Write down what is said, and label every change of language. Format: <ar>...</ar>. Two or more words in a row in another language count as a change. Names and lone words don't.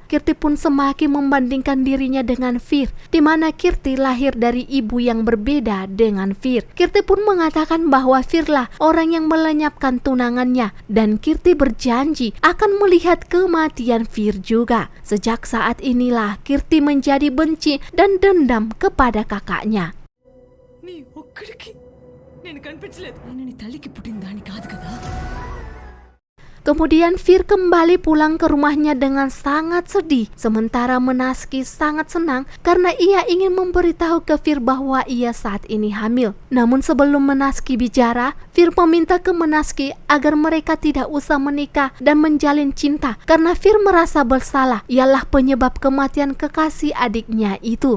<id>Kirti pun semakin membandingkan dirinya dengan Fir, di mana Kirti lahir dari ibu yang berbeda dengan Fir. Kirti pun mengatakan bahwa Firlah orang yang melenyapkan tunangannya dan Kirti berjanji akan melihat kematian Fir juga. Sejak saat inilah Kirti menjadi benci dan dendam kepada kakaknya.</id> <te>నీ ఒక్కడికి నేను కనిపించలేదు. ఆయన నీ తల్లికి పుట్టిన దాని కాదు కదా.</te> <id>Kemudian Fir kembali pulang ke rumahnya dengan sangat sedih, sementara Menaski sangat senang karena ia ingin memberitahu ke Fir bahwa ia saat ini hamil. Namun sebelum Menaski bicara, Fir meminta ke Menaski agar mereka tidak usah menikah dan menjalin cinta karena Fir merasa bersalah, ialah penyebab kematian kekasih adiknya itu.</id>